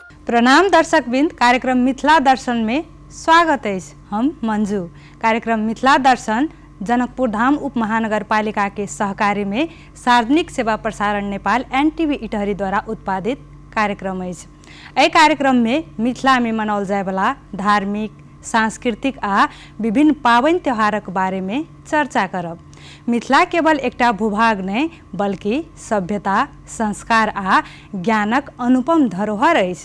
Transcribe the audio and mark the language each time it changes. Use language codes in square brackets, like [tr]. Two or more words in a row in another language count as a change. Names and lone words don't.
[mai] प्रणाम दर्शकवृन्द, कार्यक्रम मिथिला दर्शन में स्वागत है। हम मंजू। कार्यक्रम मिथिला दर्शन जनकपुर धाम उप महानगरपालिका के सहकारी में सार्वजनिक सेवा प्रसारण नेपाल एनटीवी इटहरी द्वारा उत्पादित कार्यक्रम है। एहि कार्यक्रम में मिथिला में मनाओल जाय वाला धार्मिक, सांस्कृतिक आ विभिन्न पाबनि त्योहारक बारे में चर्चा करब। मिथिला केवल एकटा भूभाग नहीं बल्कि सभ्यता, संस्कार आ ज्ञानक अनुपम धरोहर अछि।